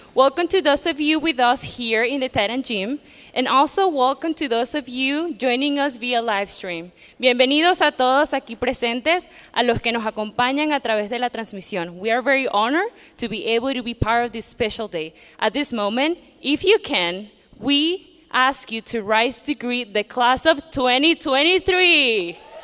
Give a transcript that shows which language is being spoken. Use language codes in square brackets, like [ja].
[en] Welcome to those of you with us here in the Titan Gym, and also welcome to those of you joining us via live stream. [es] Bienvenidos a todos aquí presentes, a los que nos acompañan a través de la transmisión. [en] We are very honored to be able to be part of this special day. At this moment, if you can, we ask you to rise to greet the class of 2023.